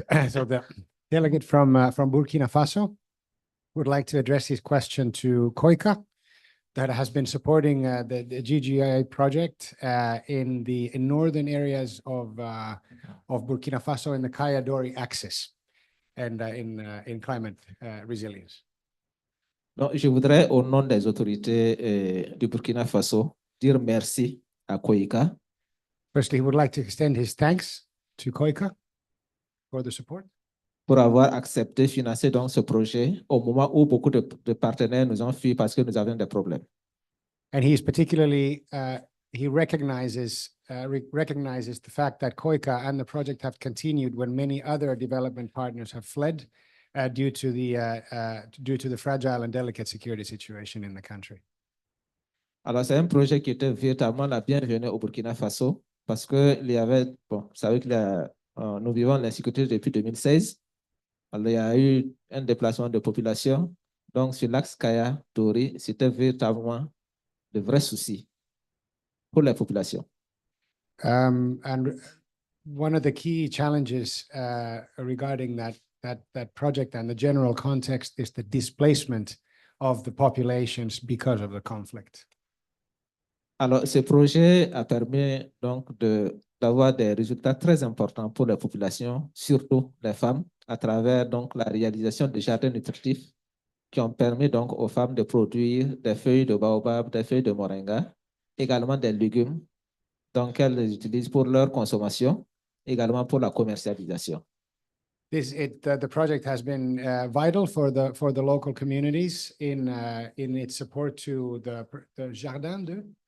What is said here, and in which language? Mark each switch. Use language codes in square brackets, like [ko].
[en] So the delegate from Burkina Faso would like to address his question to Koika that has been supporting the GGI project in northern areas of Burkina Faso in the Kayadori axis and in climate resilience. [fr] Donc, je voudrais, au nom des autorités du Burkina Faso, dire merci à Koika [en] Firstly, he would like to extend his thanks to Koika for the support. [fr] pour avoir accepté de financer donc ce projet au moment où beaucoup de partenaires nous ont fui parce que nous avions des problèmes. [en] And he is particularly, he recognizes the fact that Koika and the project have continued when many other development partners have fled due to the fragile and delicate security situation in the country. [fr] Alors, c'est un projet qui était véritablement la bienvenue au Burkina Faso parce que il y avait, bon, vous savez que nous vivons l'insécurité depuis 2016. Alors, il y a eu un déplacement de population. Donc, sur l'axe Kaya-Dori, c'était véritablement de vrais soucis pour la population. [en] And one of the key challenges regarding that project and the general context is the displacement of the populations because of the conflict. [fr] Alors, ce projet a permis donc d'avoir des résultats très importants pour la population, surtout les femmes, à travers donc la réalisation de jardins nutritifs qui ont permis donc aux femmes de produire des feuilles de baobab, des feuilles de moringa, également des légumes, donc elles les utilisent pour leur consommation, également pour la commercialisation. [en] The project has been vital for the local communities in its support to the [fr] jardin de.